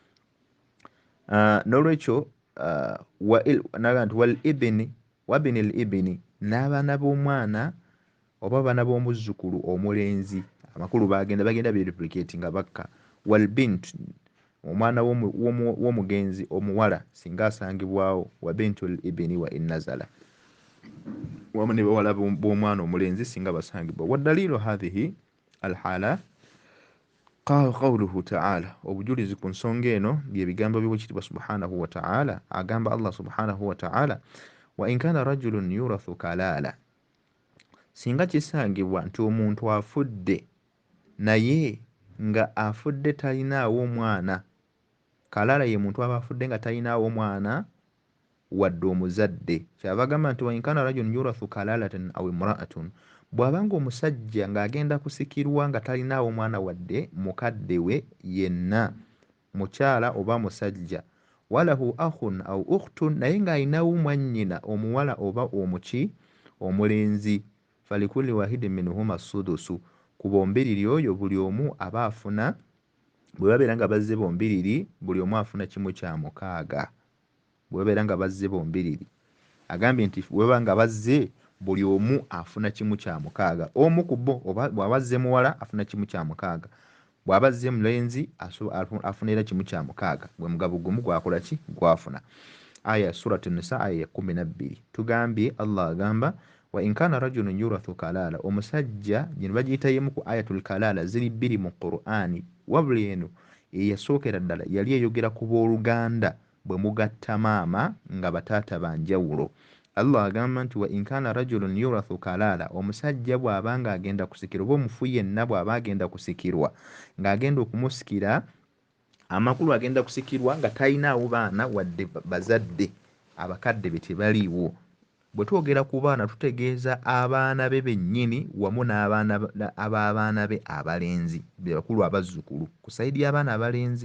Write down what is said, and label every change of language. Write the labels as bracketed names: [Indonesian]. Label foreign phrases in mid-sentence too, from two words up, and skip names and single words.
[Ganda] N'olwekyo naga nti [Arabic] والابن وابن الابن, [Ganda] n'abaana b'omwana oba abaana b'omuzzukulu omulenzi, amakulu bagenda beduplicatinga bakka. [Arabic] والبنت, [Ganda] omwana w'omugenzi omuwala singa asangibwawo, [Arabic] وبنت الابن وإن نزل, [Ganda] wamu ne bawala b'omwana omulenzi singa basangibwa. [Arabic] والدليل هذه الحالة قوله تعالى, [Ganda] obujulizi ku nsonga eno bye bigambo by'Oweekitiibwa [Arabic] سبحانه وتعالى, [Ganda] agamba Allah [Arabic] سبحانه وتعالى, وإن كان رجل يورث كلالة, [Ganda] singa kisangibwa nti omuntu afudde naye nga afudde talinaawo mwana. Kalaala ye muntu aba afudde nga talinaawo mwana wadde omuzadde. Kyava agamba nti [Arabic] وإن كان رجل يورث كلالة أو امرأة, [Ganda] bw'abanga omusajja ng'agenda kusikirwa nga talinaawo mwana wadde mukadde we yenna, mukyala oba musajja. [Arabic] وله أخ أو أخت, [Ganda] naye ng'alinawo mwannyina omuwala oba omuki omulenzi. [Arabic] فلكل واحد منهما السدس, [Ganda] ku bombiriri oyo buli omu aba afuna, bwe babeera nga bazze bombiriri, buli omu afuna kimu kya mukaaga. Bwe babeera nga bazze bombiriri, agambye nti bwe baba nga bazze buli omu afuna kimu kya mukaaga. Omu ku bo bw'aba azze muwala afuna kimu kya mukaaga, bw'aba azze mulenzi afuna era kimu kya mukaaga. Gwe mugabo gumu gwakola ki? Gwafuna. Aya Surat Nisa aya ya 12. Tugambye Allah agamba [Arabic] وإن كان رجل يورث كلالة, [Ganda] omusajja gino bagiyita yemu ku [Arabic] آية الكلالة, [Ganda] ziri bbiri mu Qur'ani, wabula eno eyasookera ddala yali eyogera ku booluganda bwe mugatta maama nga bataata banjawulo. Allah agamba nti [Arabic] وإن كان رجل يورث كلالة, [Ganda] omusajja bw'aba nga agenda kusikirwa, oba omufu yenna bw'aba agenda kusikirwa ng'agenda okumusikira, amakulu agenda kusikirwa nga talinaawo baana wadde bazadde, abakadde be tebaliiwo. Bwe twogera ku baana tutegeeza abaana be bennyini wamu n'abaana ab'abaana be abalenzi, be bakulu abazzukulu ku sayidi y'abaana abalenzi.